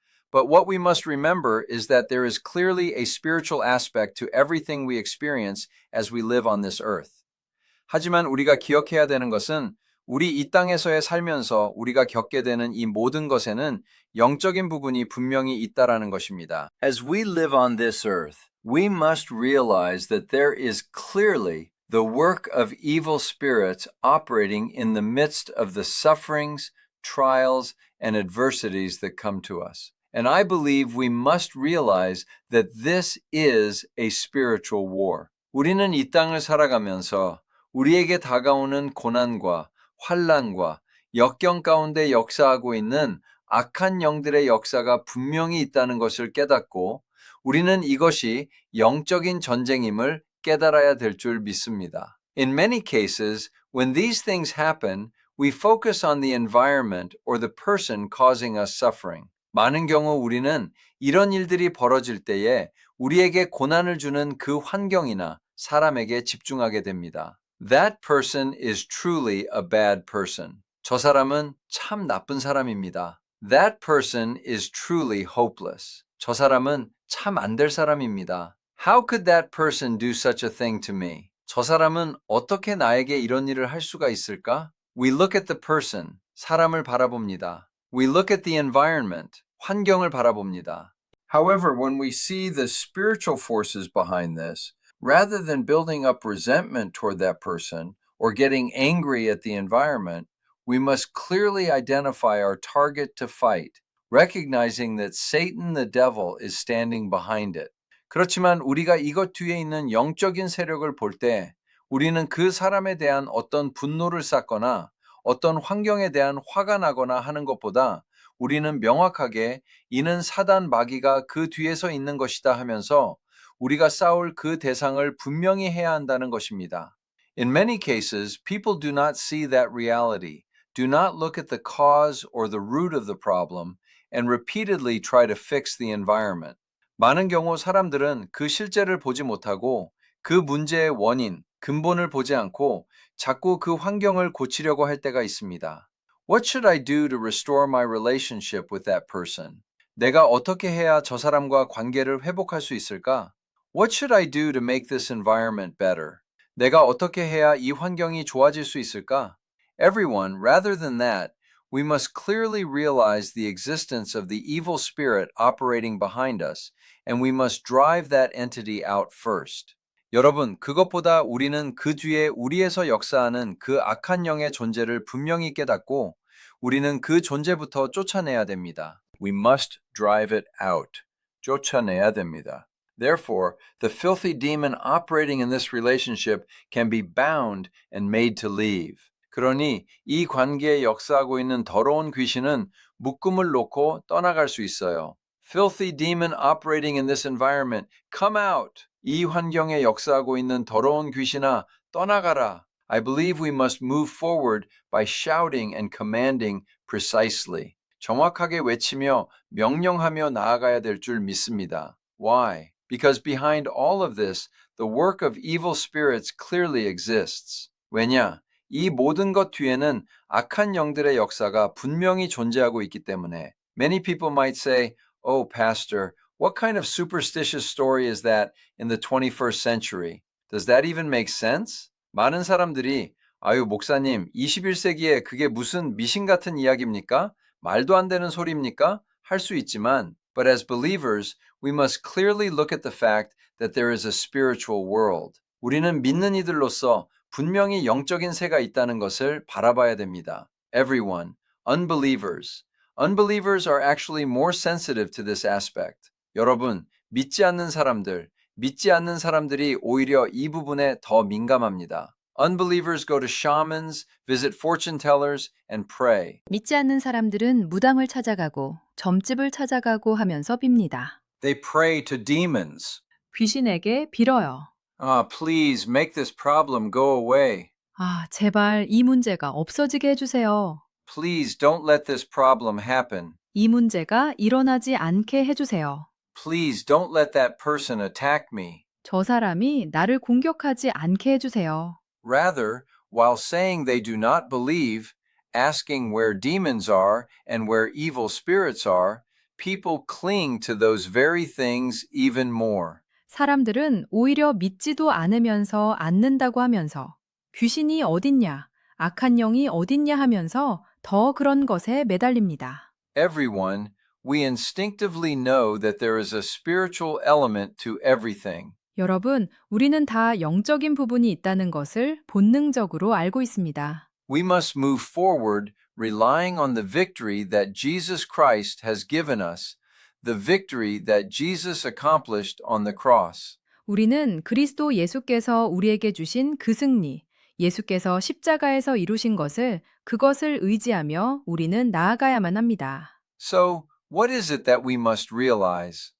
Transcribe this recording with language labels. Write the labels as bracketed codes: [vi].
[en] But what we must remember is that there is clearly a spiritual aspect to everything we experience as we live on this earth. [ko] 하지만 우리가 기억해야 되는 것은 우리 이 땅에서의 살면서 우리가 겪게 되는 이 모든 것에는 영적인 부분이 분명히 있다라는 것입니다. [en] As we live on this earth, we must realize that there is clearly the work of evil spirits operating in the midst of the sufferings, trials, and adversities that come to us. And I believe we must realize that this is a spiritual war. [ko] 우리는 이 땅을 살아가면서 우리에게 다가오는 고난과 환난과 역경 가운데 역사하고 있는 악한 영들의 역사가 분명히 있다는 것을 깨닫고 우리는 이것이 영적인 전쟁임을 깨달아야 될 줄 믿습니다. [en] In many cases, when these things happen, we focus on the environment or the person causing us suffering. [ko] 많은 경우 우리는 이런 일들이 벌어질 때에 우리에게 고난을 주는 그 환경이나 사람에게 집중하게 됩니다. [en] That person is truly a bad person. [ko] 저 사람은 참 나쁜 사람입니다. [en] That person is truly hopeless. [ko] 저 사람은 참 안 될 사람입니다. [en] How could that person do such a thing to me? [ko] 저 사람은 어떻게 나에게 이런 일을 할 수가 있을까? [en] We look at the person, [ko] 사람을 바라봅니다. [en] We look at the environment, [ko] 환경을 바라봅니다. [en] However, when we see the spiritual forces behind this, rather than building up resentment toward that person or getting angry at the environment, we must clearly identify our target to fight, recognizing that Satan the devil is standing behind it. [ko] 그렇지만 우리가 이것 뒤에 있는 영적인 세력을 볼 때 우리는 그 사람에 대한 어떤 분노를 쌓거나 어떤 환경에 대한 화가 나거나 하는 것보다 우리는 명확하게 이는 사단 마귀가 그 뒤에서 있는 것이다 하면서 우리가 싸울 그 대상을 분명히 해야 한다는 것입니다. [en] In many cases, people do not see that reality, do not look at the cause or the root of the problem, and repeatedly try to fix the environment. [ko] 많은 경우 사람들은 그 실제를 보지 못하고 그 문제의 원인, 근본을 보지 않고 자꾸 그 환경을 고치려고 할 때가 있습니다. [en] What should I do to restore my relationship with that person? [ko] 내가 어떻게 해야 저 사람과 관계를 회복할 수 있을까? [en] What should I do to make this environment better? [ko] 내가 어떻게 해야 이 환경이 좋아질 수 있을까? [en] Everyone, rather than that, we must clearly realize the existence of the evil spirit operating behind us, and we must drive that entity out first. [ko] 여러분, 그것보다 우리는 그 뒤에 우리에서 역사하는 그 악한 영의 존재를 분명히 깨닫고 우리는 그 존재부터 쫓아내야 됩니다. [en] We must drive it out. [ko] 쫓아내야 됩니다. [en] Therefore, the filthy demon operating in this relationship can be bound and made to leave. [ko] 그러니 이 관계에 역사하고 있는 더러운 귀신은 묶음을 놓고 떠나갈 수 있어요. [en] Filthy demon operating in this environment, come out! [ko] 이 환경에 역사하고 있는 더러운 귀신아, 떠나가라. [en] I believe we must move forward by shouting and commanding precisely. [ko] 정확하게 외치며 명령하며 나아가야 될 줄 믿습니다. [en] Why? Because behind all of this, the work of evil spirits clearly exists. [ko] 왜냐? 이 모든 것 뒤에는 악한 영들의 역사가 분명히 존재하고 있기 때문에 [en] Many people might say, "Oh, Pastor, what kind of superstitious story is that in the 21st century? Does that even make sense?" [ko] 많은 사람들이 아유, 목사님, 21세기에 그게 무슨 미신 같은 이야기입니까? 말도 안 되는 소리입니까? 할 수 있지만 [en] But as believers, we must clearly look at the fact that there is a spiritual world. [ko] 우리는 믿는 이들로서 분명히 영적인 세가 있다는 것을 바라봐야 됩니다. [en] Everyone, unbelievers. Unbelievers are actually more sensitive to this aspect. [ko] 여러분, 믿지 않는 사람들이 오히려 이 부분에 더 민감합니다. [en] Unbelievers go to shamans, visit fortune tellers, and pray. [ko] 믿지 않는 사람들은 무당을 찾아가고 점집을 찾아가고 하면서 빕니다. [en] They pray to demons. [ko] 귀신에게 빌어요. [en] Please make this problem go away. [ko] 제발 이 문제가 없어지게 해주세요. [en] Please don't let this problem happen. [ko] 이 문제가 일어나지 않게 해주세요. [en] Please don't let that person attack me. [ko] 저 사람이 나를 공격하지 않게 해주세요. [en] Rather, while saying they do not believe, asking where demons are and where evil spirits are, people cling to those very things even more. [ko] 사람들은 오히려 믿지도 않으면서 않는다고 하면서 귀신이 어딨냐, 악한 영이 어딨냐 하면서 더 그런 것에 매달립니다. [en] Everyone, we instinctively know that there is a spiritual element to everything. [ko] 여러분, 우리는 다 영적인 부분이 있다는 것을 본능적으로 알고 있습니다. [en] We must move forward relying on the victory that Jesus Christ has given us, the victory that Jesus accomplished on the cross. [ko] 우리는 그리스도 예수께서 우리에게 주신 그 승리, 예수께서 십자가에서 이루신 것을 그것을 의지하며 우리는 나아가야만 합니다. [en] So, what is it that we must realize?